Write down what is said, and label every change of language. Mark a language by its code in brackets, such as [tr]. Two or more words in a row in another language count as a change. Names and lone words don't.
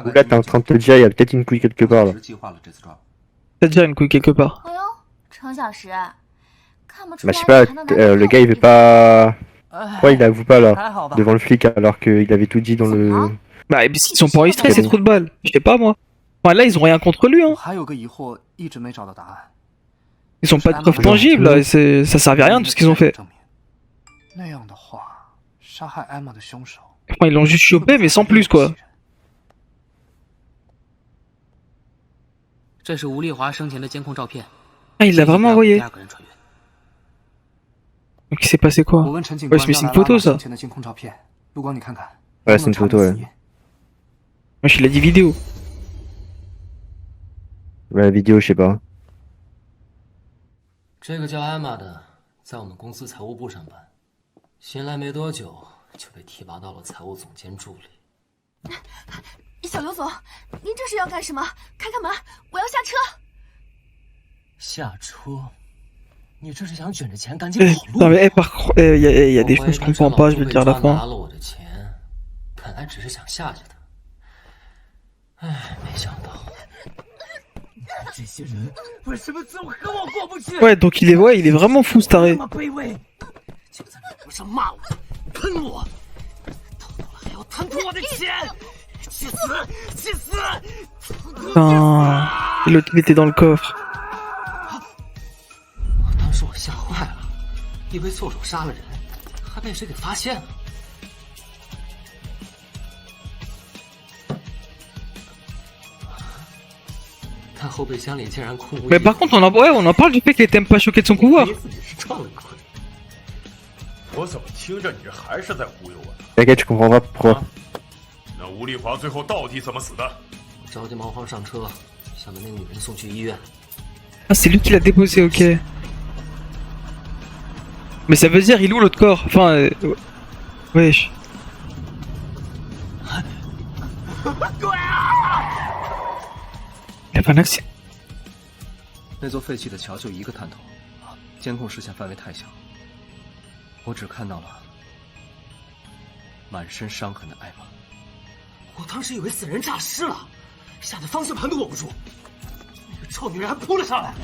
[fr] Donc là, t'es en train de te dire, il y a peut-être une couille quelque part là. [zh] 计划了这次抓捕。 [fr] T'as déjà une couille quelque part. [zh] 哎呦，程小石，看不出 [fr] Bah, [zh] 来 [fr] je sais pas, [zh] 你还能拿着 [fr] le [zh] 炮 [fr] gars il veut pas. Pourquoi il avoue pas là, [zh] 还好吧？ [fr] devant le flic alors qu'il avait tout dit dans le. Bah, et puis s'ils sont pas enregistrés, C'est ces bon. trous de balles. Je sais pas, moi. Enfin, là, ils ont rien contre lui, [zh] 我 [fr] hein. [zh] 还有个疑惑，一直没找到答案。 [fr] Ils ont pas de preuves tangibles, là. Ça servait à rien, tout ce qu'ils ont fait. [zh] 证明那样的话，杀害艾玛的凶手， [fr] Enfin, ils l'ont juste chopé, mais sans plus, quoi. [zh] 这是吴丽华生前的监控照片。 [fr] Ah, il l'a vraiment [zh] 第 [fr] envoyé. [zh] 二个人穿越。 [fr] Donc, il s'est passé [zh] 我 [fr] quoi? [zh] 问陈警 [fr] Ouais, [zh] 官 [fr] mais [zh] 要 [fr] c'est [zh] 来 [fr] une photo, [zh] 拉玛 [fr] ça. [zh] 生前的监控照片，陆光你看看。 [fr] Ouais, [zh] 能 [fr] c'est [zh] 不能 [fr] une [zh] 查 [fr] photo, [zh] 出 [fr] ouais. [zh] 死因 [fr] Moi, il a dit vidéo. Ouais, la vidéo, je sais pas. [zh] 这个叫艾玛的，在我们公司财务部上班，新来没多久就被提拔到了财务总监助理。小刘总，您这是要干什么？开开门，我要下车。下车？你这是想卷着钱赶紧 [fr] Eh, [zh] 跑路？ [fr] non, mais, eh, par contre, il y a des choses, je comprends pas, je vais te dire à la [zh] 拿 [fr] fin. [zh] 了我的钱，本来只是想吓吓他，哎，没想到。这些人为什么总和我过不去？ [fr] Ouais, donc il est vraiment fou, ce taré. [zh] 这么卑微，就在微博上骂我、喷我，偷偷了还要贪图我的钱，去死！去死！ [fr] Putain. Et l'autre, il était dans le coffre. [zh] 当时我吓坏了，以为错手杀了人，还被谁给发现了。看后备箱里竟然空无一 [fr] Mais [zh] 物。 [fr] par contre, on en parle du fait qu'il était même pas choqué de son pouvoir. [zh] 自己是撞了鬼，我怎么听着你这还是在忽悠我呢？ [fr] T'inquiète, tu comprendras pourquoi. [zh] 那吴丽华最后到底怎么死的？着急忙慌上车，想把那女人送去医院。 [fr] Ah, c'est lui qui l'a déposé, ok. Mais ça veut dire, il est où l'autre corps? Enfin, wesh. Il a pas un accident. [zh] 那座废弃的桥就一个探头，监控视线范围太小，我只看到了满身伤痕的艾玛。我当时以为死人诈尸了，吓得方向盘都握不住，那个臭女人还扑了上来。